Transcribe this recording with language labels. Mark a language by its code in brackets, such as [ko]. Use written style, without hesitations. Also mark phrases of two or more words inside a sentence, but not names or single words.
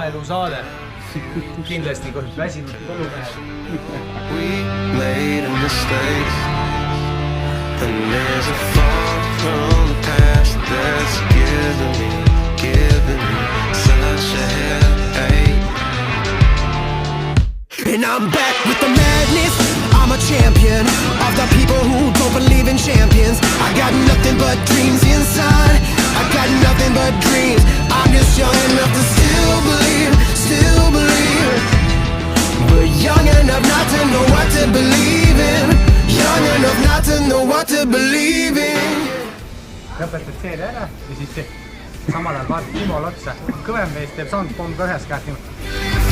[et] saade. Kindlasti kohe väsinud põllumehed. [en] We made a mistake, and there's a far from the past that's giving me such a headache. And I'm back with the madness. I'm a champion of the people who don't believe in champions. I got nothing but dreams inside. I got nothing but dreams. I'm just young enough to still believe. But young enough not to know what to believe in. Young enough not to know what to believe in. [et] Lõpetad seeria ära ja siis samal ajal vaatad Timol otsa. Kõvem mees teeb soundpomb ka ühes käes.